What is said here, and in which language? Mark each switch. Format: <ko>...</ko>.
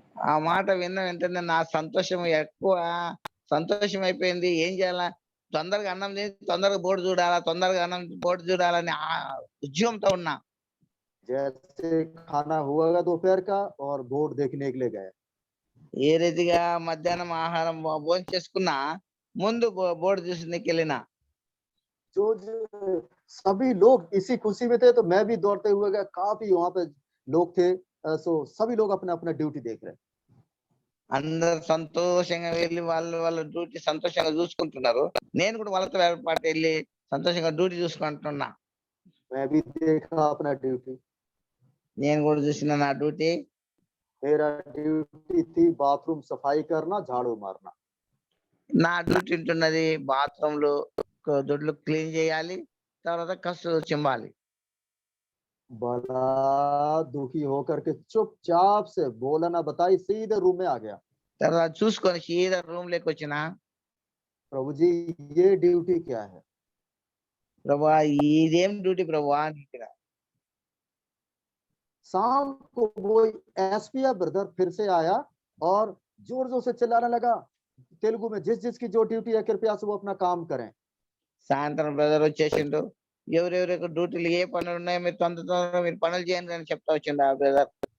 <te>ఆ మాట విన్న వెంటనే నా సంతోషం ఎక్కువ సంతోషం అయిపోయింది. ఏం చేయాలా, తొందరగా అన్నం తిని తొందరగా బోర్డు చూడాలా, తొందరగా అన్నం బోర్డు చూడాలని ఉద్యమంతో ఉన్నా.</te> <hi>जैसे खाना हुआ दोपहर का और बोर्ड देखने के लिए गए।</hi> <te>ఏ రీతిగా మధ్యాహ్నం ఆహారం భోజనం చేసుకున్నా ముందు బోర్డు చూసి వెళ్ళినా.</te> <hi>जो सभी लोग इसी खुशी में थे, तो मैं भी दौड़ते हुए गया, काफी वहां पे लोग थे, सो सभी लोग अपना अपना ड्यूटी देख रहे।</hi> <te>అందరు సంతోషంగా వెళ్ళి వాళ్ళ డ్యూటీ సంతోషంగా చూసుకుంటున్నారు. నేను కూడా వాళ్ళతో పాటు వెళ్ళి సంతోషంగా డ్యూటీ చూసుకుంటున్నా.</te> <hi>मैं भी देखा अपना ड्यूटी।</hi> <te>నేను కూడా చూసిన నా డ్యూటీ.</te> <hi>मेरा ड्यूटी थी बाथरूम सफाई करना, झाड़ू मारना।</hi> <te>నా డ్యూటీ ఉంటున్నది బాత్రూంలు దొడ్లు క్లీన్ చేయాలి, తర్వాత కసు చిమ్మాలి.</te> <hi>बड़ा दुखी होकर के चुपचाप से बोला ना बताई सीधे रूम में आ गया।</hi> <te>తర్వాత చూసుకొని సీదా రూమ్ లోకి వచ్చిన,</te> <hi>प्रभु जी ये ड्यूटी क्या है?</hi> <te>ప్రభా ఇదేం డ్యూటీ ప్రభా అని చెప్పిన.</te> <hi>शाम को वो एसपीएफ ब्रदर फिर से आया और जोर जोर से चिल्लाने लगा तेलुगु में, जिस जिसकी जो ड्यूटी है कृपया से वो अपना काम करें।</hi> <te>సాయంత్రం బ్రదర్ వచ్చేసిండు, ఎవరెవరి డ్యూటీలు ఏ పనులు ఉన్నాయో మీరు తొందరగా మీరు పనులు చేయండి అని చెప్తా వచ్చిండు ఆ బ్రదర్.</te>